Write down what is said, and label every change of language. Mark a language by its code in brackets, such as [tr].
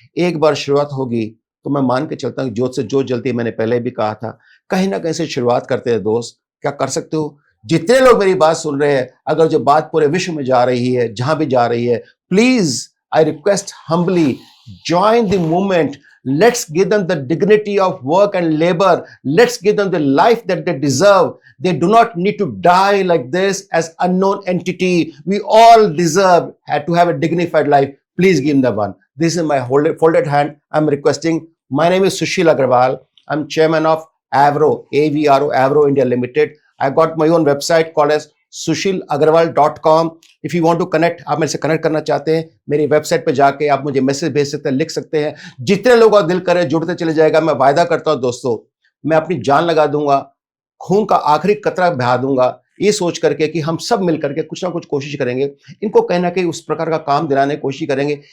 [hi] एक बार शुरुआत होगी तो मैं मान के चलता हूँ जोत से जोत जलती है। मैंने पहले भी कहा था, कहीं ना कहीं से शुरुआत करते हैं दोस्त, क्या कर सकते हो? जितने लोग मेरी बात सुन रहे हैं, अगर जो बात पूरे विश्व में जा रही है, जहां भी जा रही है, [en] Please I request humbly, join the movement. Let's give them the dignity of work and labor. Let's give them the life that they deserve. They do not need to die like this as unknown entity. We all deserve to have a dignified life. Please give them the one. This is my folded hand. I'm requesting. My name is Sushil Agarwal. I'm chairman of Avro, AVRO, Avro India Limited. I got my own website called as sushilagarwal.com. If you want to connect, [hi] आप मेरे से connect करना चाहते हैं, मेरी website पे जाके आप मुझे मैसेज भेज सकते हैं, लिख सकते हैं। जितने लोगों का दिल करे जुड़ते चले जाएगा। मैं वायदा करता हूं दोस्तों, मैं अपनी जान लगा दूंगा, खून का आखिरी कतरा बहा दूंगा ये सोच करके कि हम सब मिल करके कुछ ना कुछ कोशिश करेंगे, इनको कहीं ना कहीं उस प्रकार का काम दिलाने की कोशिश करेंगे।